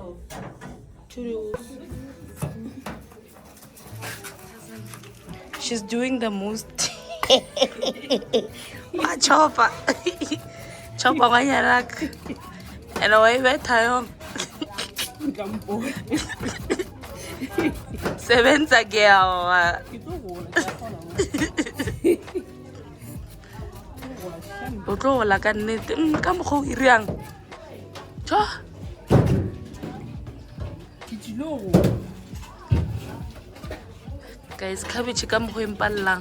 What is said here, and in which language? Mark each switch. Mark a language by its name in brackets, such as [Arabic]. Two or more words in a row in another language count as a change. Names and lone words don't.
[English] She's doing the most. Chopper. Chopper wanyarak. And away with tayo. Sevenza girl. [Northern Sotho] Otlo la ka nnete ka mokgo o iriang. Tjo. Guys, cabbage ka mokgo empallang.